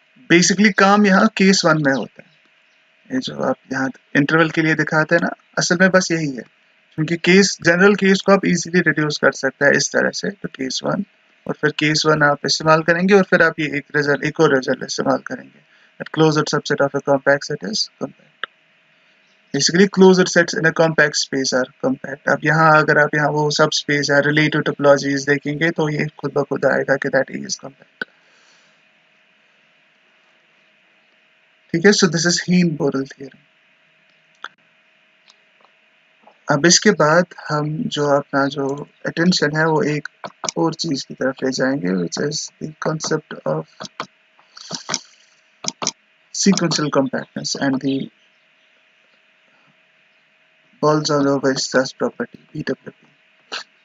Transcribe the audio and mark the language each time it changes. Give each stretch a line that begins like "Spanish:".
Hindi: Basically काम यहाँ case 1 में होता है, ये जो आप यहाँ इंटरवल के लिए दिखाते हैं ना, असल में बस यही है, क्योंकि केस जनरल केस को आप इजीली रिड्यूस कर सकते हैं इस तरह से, तो केस 1 और फिर केस 1 आप इस्तेमाल करेंगे और फिर आप ये एक और रिजल्ट इस्तेमाल करेंगे,
English: that closed subset of a compact set is compact. Basically closed sets in a compact space are compact.
Hindi: अब यहाँ अगर आप यहाँ वो सब स्पेस या रिलेटिव टोपोलॉजीज देखेंगे तो ये खुद ब खुद आएगा कि
English: that A is compact.
Hindi: ठीक है,
English: So this is Heine Borel theorem.
Hindi: अब इसके बाद हम जो अपना जो अटेंशन है वो एक और चीज की तरफ ले जाएंगे,
English: Which is the concept of sequential compactness and the Bolzao Weierstrass property BWP.